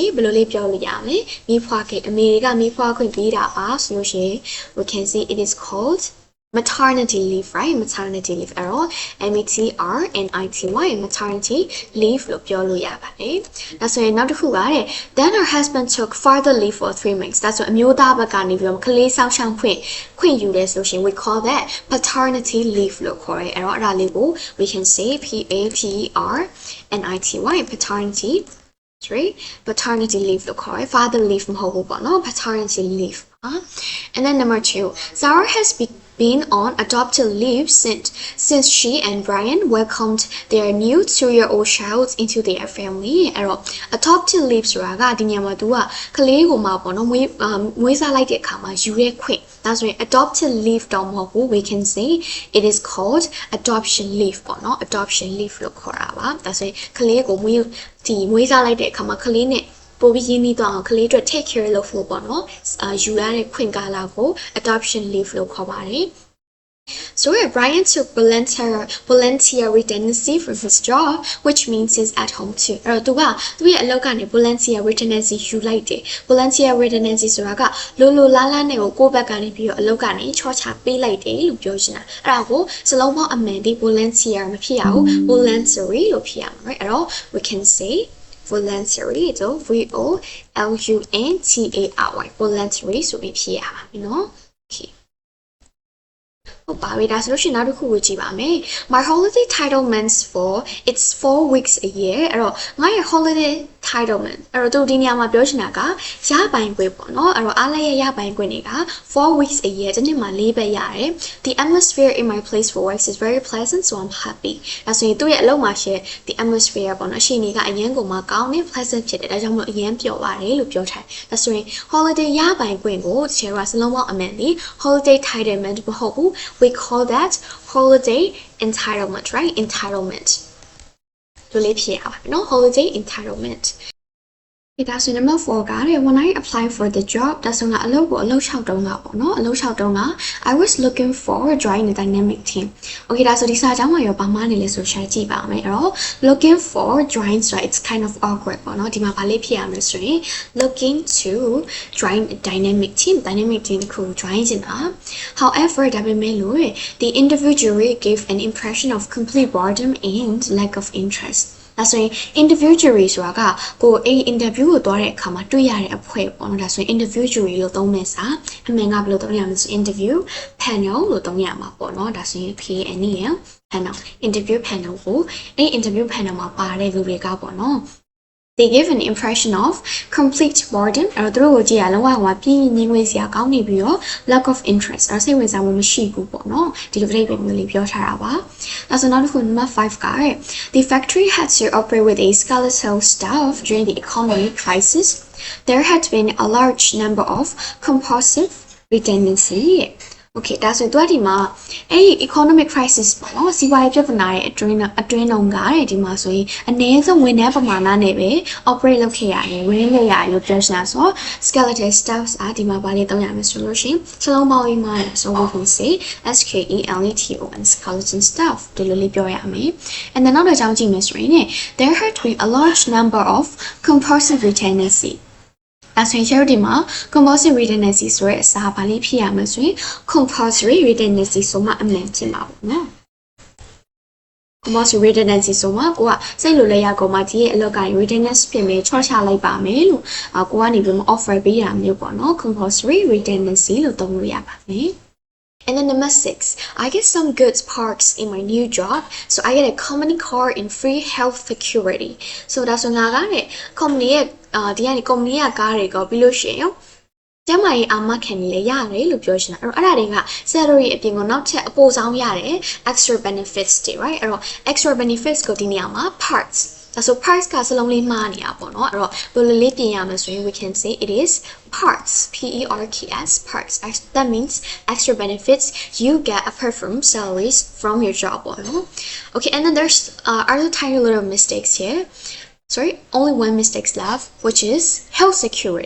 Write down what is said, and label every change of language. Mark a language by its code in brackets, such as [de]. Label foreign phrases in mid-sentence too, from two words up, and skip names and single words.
[my] ဘယ်လိုလေးပြောလို့ရမလဲ။မိဖွားခွင့်အမေတွေကမိဖွားခွင့်ပေးတာပါဆိုလို့ရှိရင် [en] we can say it is called maternity leave, right? Maternity leave error METRNITY maternity leave [my] လို့ပြောလို့ရပါတယ်။ဒါဆိုရင်နောက်တစ်ခုကတဲ့ [en] then her husband took further leave for 3 months [my] ဒါဆိုအမျိုးသားဘက်ကနေပြီးတော့ကလေးဆောင်ရှောင်ခွင့်ယူတယ်ဆိုရှင် [en] we call that paternity leave [my] လို့ခေါ်တယ်။အဲ့တော့အဲ့ဒါလေးကို [en] we can say PATERNITY paternity paternity leave [my] လို့ခေါ်တယ် [en] father leave [my] မဟုတ်ဘူးပေါ့နော် [en] paternity leave and then number 2 Sarah has been on adopted leave since she and Brian welcomed their new 2-year-old child into their family [my] အဲ့တော့ [en] adopted leave [my] ဆိုတာကဒီညမှာသူကကလေးကိုမှပေါ့နော်မွေးစား လိုက်တဲ့အခါမှာယူရဲခွင့်ဒါဆိုရင် [en] adopted leave [my] တော့မဟုတ်ဘူး [en] we can say it is called adoption leave [my] ပေါ့နော် [en] adoption leave [my] လို့ခေါ်တာပါဒါဆိုရင်ကလေးကိုမွေးစားလိုက်တဲ့အခါမှာကလေးနဲ့ပိုပြီးရင်းနှီးသွားအောင်ကလေးအတွက် [en] take care [my] လုပ်ဖို့ပေါ့နော်ယူရတဲ့ခွင့်ကာလကို [en] adoption leave [my] လို့ခေါ်ပါတယ် [en] So Brian took volunteer redundancy from his job, which means he's at home too. [my] အဲ့တော့သူရဲ့အလုပ်ကနေ [en] volunteer redundancy [my] ယူလိုက်တယ် [en] volunteer redundancy [my] ဆိုတာကလိုလားနဲ့ကိုဘက်ကနေပြီးတော့အလုပ်ကနေချောချပေးလိုက်တယ်လို့ပြောချင်တာအဲ့ဒါကိုစလုံးပေါင်းအမှန်ဒီ volunteer မဖြစ်ရဘူး voluntary လို့ဖြစ်ရမှာ right အဲ့တော့ [en] we can say voluntary [my] တော့ [en] VOLUNTARY voluntary [my] ဆိုပြီးဖြစ်ရမှာနော် [en] okay [my] ဟုတ်ပါပြီဒါဆိုလို့ရှိရင်နောက်တစ်ခုကိုကြည့်ပါမယ် [en] My holiday entitlements for it's 4 weeks a year [my] အဲ့တော့ငါရဲ့ [en] holiday entitlement [my] အဲ့ တော့သူဒီနေရာမှာပြောချင်တာကရပိုင်ခွင့်ပေါ့နော်အဲ့တော့အားလည်းရပိုင်ခွင့်တွေက [en] 4 weeks a year [my] တစ်နှစ်မှာ4ပတ်ရတယ် [en] The atmosphere in my place for work is very pleasant so I'm happy [my] ဒါဆိုရင်သူ့ရဲ့အလုပ်မှာရှိတဲ့ [en] the atmosphere [my] ပေါ့နော်အရှိန်တွေကအရင်ကမှကောင်းနေ pleasant ဖြစ်တယ်ဒါကြောင့်မို့အရင်ပျော်ပါတယ်လို့ပြောထားတယ်ဒါဆိုရင် holiday ရပိုင်ခွင့်ကိုတချို့ကစလုံးပေါင်းအမှန်ဒီ [en] holiday entitlement [my] မဟုတ်ဘူး [en] we call that holiday entitlement right [my] entitlement တို့လေးဖြစ်ရပါမယ်နော် [en] holiday entitlement That's number 4 [my] ကတဲ့ [en] when I applied for the job [my] ဒါဆိုငါအလုပ်ကိုအလုပ်6တုံးကပေါ့နော်အလုပ်6တုံးက [en] I was looking for join the dynamic team Okay [my] ဒါဆိုဒီစာကြောင်းမှာရောဘာမှနေလဲဆိုရှာကြည့်ပါမယ်အဲ့တော့ [en] looking for join so it's kind of awkward [my] ပေါ့နော်ဒီမှာဘာလေးဖြစ်ရမလဲဆိုရင် [en] looking to join a dynamic team [my] ကို [en] join [my] ချင်တာ [en] However [my] ဒါပေမဲ့လို့ [en] the interview jury gave an impression of complete boredom and lack of interest [my] ဒါဆိုရင် [en] interview jury [my] ဆိုတာကကိုအဲ့ [en] interview [my] ကိုတွားတဲ့အခါမှာတွေ့ရတဲ့အဖွဲ့ပေါ့နော်ဒါဆိုရင် [en] interview jury [my] လို့သုံးမယ်စာအမှန်ကဘယ်လိုသုံးရမလဲ ဆို [en] interview panel [my] လို့သုံးရမှာပေါ့နော်ဒါဆိုရင် [en] PANEL panel interview panel [my] ကိုအဲ့ [en] interview panel [my] မှာပါတဲ့လူတွေကပေါ့နော် [en] They give an impression of complete boredom [my] အဲ့တော့သူတို့ကိုကြည့်ရလုံးဝ ပြင်းငြင်းငွေစရာကောင်းနေပြီးတော့ [en] lack of interest [my] အဲ့စိတ်ဝင်စားမှုမရှိဘူးပေါ့နော်ဒီလိုပြိပမျိုးလေးပြောထားတာပါဒါဆို နောက်တစ်ခု number 5 က [en] The factory had to operate with a skeletal staff during the economic crisis there had been a large number of compulsive redundancy [my] Okay ဒါဆိုတော့ဒီမှာအဲ့ဒီ [en] economic crisis [my] ပေါ့နော်စီးပွားရေးပြဿနာရဲ့အတွင်းလုံးကတဲ့ဒီမှာဆိုရင်အနည်းဆုံးဝန်ထမ်းပမာဏနဲ့ပဲ operate လုပ်ခဲ့ရတယ်ဝင်ခဲ့ရလို့ပြောချင်တာဆို [en] skeletal staffs [my] ဒီမှာဘာလေးသုံးရမလဲဆိုလို့ရှိရင်စလုံးပေါင်းရေးမှာ [en] so we can say skeleton skeleton staff [my] ဒီလိုလေးပြောရမယ် [en] and then [my] နောက်တစ်ကြောင်းကြည့်မယ်ဆိုရင် [en] there had been a large number of compulsive redundancy [my] ဒါဆိုရင် charity မှာ [en] compulsory redundancy [my] ဆိုတဲ့အစာဘာလေးဖြစ်ရမလဲဆိုရင် [en] compulsory redundancy [my] ဆိုမှအမှန်ဖြစ်မှာပေါ့နော် [en] compulsory redundancy [my] ဆိုမှကိုကစိတ်လိုလဲရကောင်မှဒီရဲ့အလုပ်ကိုင်း redundancy ဖြစ်မယ်ချော့ချလိုက်ပါမယ်လို့ကိုကနေပြီး offer ပေးတာမျိုးပေါ့နော် [en] compulsory redundancy [my] လို့သုံးလို့ရပါမယ် [en] And then number 6, I get some good perks in my new job. So I get a company car and free health security. So that's when I got it. [my] Company ဒီကနေ company ကကားတွေကိုပြီးလို့ရှိရင်ကျမကြီးအာမခံနေလေရတယ်လို့ပြောချင်တာအဲ့ဒါတွေက [en] salary [my] အပြင်ကနောက်ထပ်အပိုဆောင်ရတယ် [en] extra benefits [my] တွေ [en] right [my] အဲ့တော့ [en] extra benefits [my] ကိုဒီနေရာမှာ [en] parts [my] ဒါဆို [en] price [my] ကစလုံးလေးမှားနေတာပေါ့နော်အဲ့တော့ဘယ်လိုလေးပြင်ရမလဲဆိုရင် [en] we can say it is parts PERKS parts that means extra benefits you get apart from salaries from your job okay and then there's other tiny little mistakes here only one mistake left, which is health security.